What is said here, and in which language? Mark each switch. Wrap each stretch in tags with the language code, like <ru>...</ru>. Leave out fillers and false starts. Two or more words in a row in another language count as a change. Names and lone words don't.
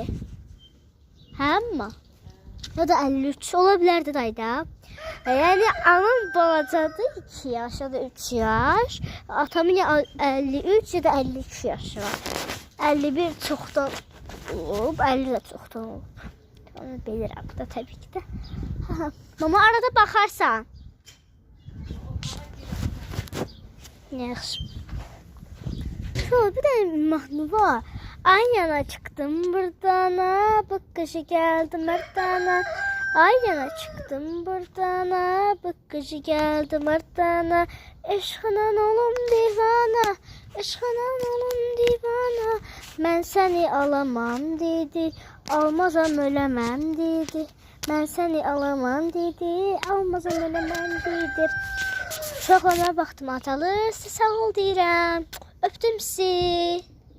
<az>Hə amma? Ya da 53 ola bilərdi dayda. Yani anam balacadır 2 yaş ya da 3 yaş. Atamın ya 53 ya da 52 yaşı var. 51 çoxdan olub, 50 də çoxdan olub. Onu bilirəm da təbii ki də. Mama arada baxarsan. Yaxşı.</az> <tr>Şöyle bir de</tr> <az>mahnı var.</az> <tr>Aynana çıktım buradan, bakışı geldi merdana. Aynana çıktım buradan, bakışı geldi merdana. Eşkınan olum divana, eşkınan olum divana. Ben seni alamam dedi, almazam ölemem dedi. Ben seni alamam dedi, almazam ölemem dedi.</tr> <az>Uşaqlarına baxdım atalı, sağ ol deyirəm, öpdüm sizi.</az>